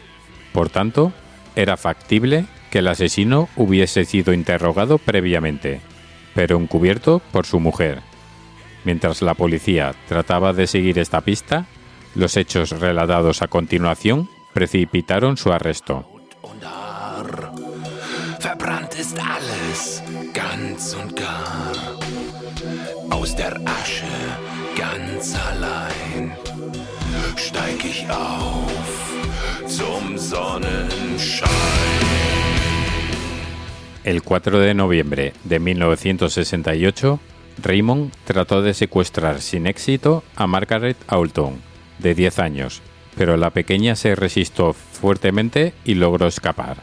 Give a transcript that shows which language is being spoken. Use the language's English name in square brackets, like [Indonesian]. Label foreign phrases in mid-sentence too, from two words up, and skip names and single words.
[Spanish] Por tanto, era factible que el asesino hubiese sido interrogado previamente, pero encubierto por su mujer. Mientras la policía trataba de seguir esta pista, los hechos relatados a continuación precipitaron su arresto. [German] Verbrannt ist alles, ganz und gar. Aus der Asche, ganz allein, steig ich auf zum Sonnenschein. [Spanish] El 4 de noviembre de 1968, Raymond trató de secuestrar sin éxito a Margaret Alton, de 10 años, pero la pequeña se resistió fuertemente y logró escapar.